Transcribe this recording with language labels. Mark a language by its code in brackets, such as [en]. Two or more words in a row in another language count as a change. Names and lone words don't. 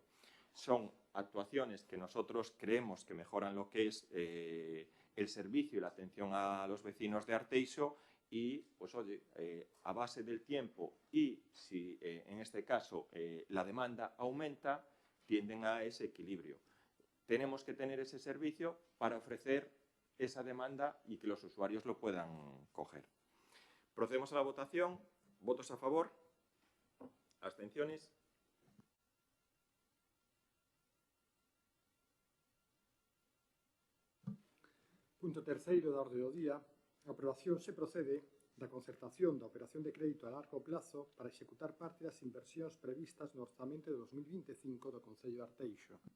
[es] Son actuaciones que nosotros creemos que mejoran lo que es el servicio y la atención a los vecinos de Arteixo y, pues oye, a base del tiempo y si en este caso la demanda aumenta, tienden a ese equilibrio. Tenemos que tener ese servicio para ofrecer esa demanda y que los usuarios lo puedan coger. Procedemos a la votación. ¿Votos a favor? ¿Abstenciones? [gl] Punto terceiro da orde do día. A aprobación se procede da concertación da operación de crédito [es] a largo plazo [gl] para executar parte das inversións previstas no orzamento de 2025 do Concello de Arteixo.